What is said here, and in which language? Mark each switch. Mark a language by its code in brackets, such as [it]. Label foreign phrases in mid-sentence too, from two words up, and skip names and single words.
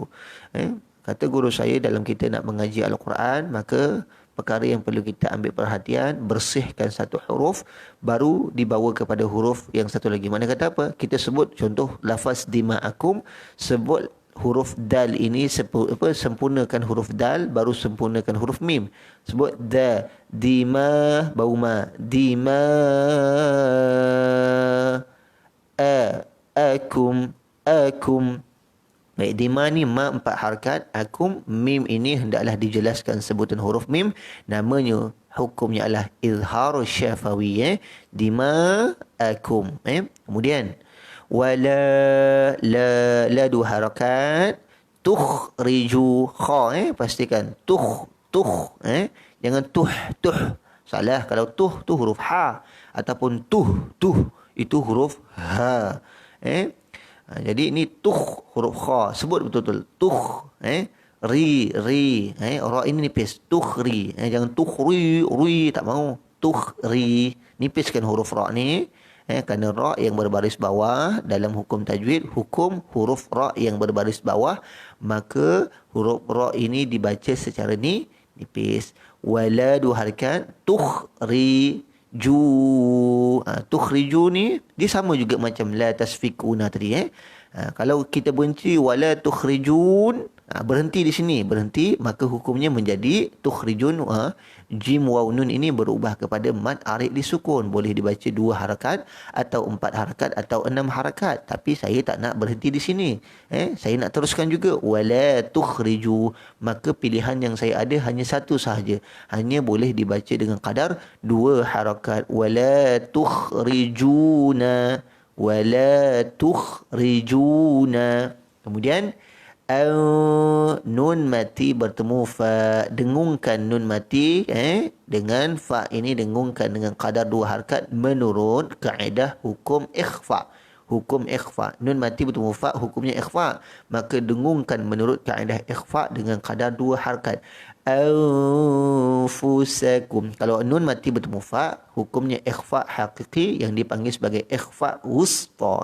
[ms] Kata guru saya, dalam kita nak mengaji Al-Quran, maka perkara yang perlu kita ambil perhatian, bersihkan satu huruf, baru dibawa kepada huruf yang satu lagi. Mana kata apa? Kita sebut contoh lafaz dima'akum, sebut huruf dal ini, sempurnakan huruf dal, baru sempurnakan huruf mim. Sebut da, dima, bau ma, dima, akum. Baik, dima ni ma 4 harakat, akum, mim ini hendaklah dijelaskan sebutan huruf mim. Namanya, hukumnya adalah [ar] إظهار شفوي. [ms] Dima akum. Kemudian wala, la 2 harakat. Tukhriju, kha, pastikan tuh. Jangan tuh. Salah kalau tuh tu huruf ha, ataupun tuh itu huruf ha. Jadi ini tuh huruf kha, sebut betul-betul tuh. Ri, ra ini nipis, tukhri. Jangan tukhri, tak mau. Tukhri, nipiskan huruf ra ni. Kerana ra yang berbaris bawah dalam hukum tajwid, hukum huruf ra yang berbaris bawah, maka huruf ra ini dibaca secara nipis. Wala 2 harakat, tukhriju. Tukhriju ni dia sama juga macam [ar] لا تسفكون [ms] tadi. Kalau kita benci [ar] ولا تخرجون, [ms] berhenti di sini, maka hukumnya menjadi tukhrijun. Jim waw nun ini berubah kepada [ar] مد عارض للسكون. [ms] Boleh dibaca 2 harakat atau 4 harakat atau 6 harakat. Tapi saya tak nak berhenti di sini. Saya nak teruskan juga [ar] ولا تخرجو. [ms] Maka pilihan yang saya ada hanya satu sahaja. Hanya boleh dibaca dengan kadar 2 harakat. [ar] ولا تخرجون. ولا تخرجون. [ms] Kemudian Nun mati bertemu fa. Dengungkan nun mati dengan fa ini, dengungkan dengan kadar 2 harakat menurut kaedah hukum ikhfa. Hukum ikhfa. Nun mati bertemu fa, hukumnya ikhfa. Maka dengungkan menurut kaedah ikhfa dengan kadar 2 harakat. Anfusakum. Kalau nun mati bertemu fa, hukumnya [ar] إخفاء حقيقي [ms] yang dipanggil sebagai [ar] إخفاء وسطى.